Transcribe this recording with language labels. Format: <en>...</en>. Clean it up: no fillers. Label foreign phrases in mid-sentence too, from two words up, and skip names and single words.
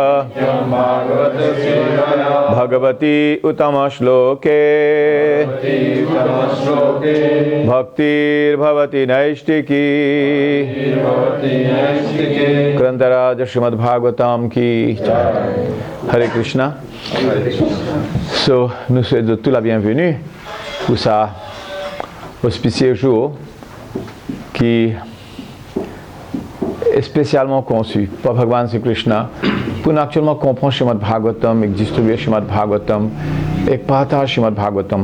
<sa>भगवति उत्तम श्लोके भक्तिर् भवति नैष्ठिकी क्रान्तराज श्रीमद् भागवतम् की हरे कृष्ण.</sa> <fr>So, nous souhaitons tout la bienvenue pour ça auspicieux jour qui est spécialement conçu par Bhagavan Sri Krishna pour actuellement comprendre Srimad Bhagavatam et distribuer Srimad Bhagavatam et partager Srimad Bhagavatam.</fr>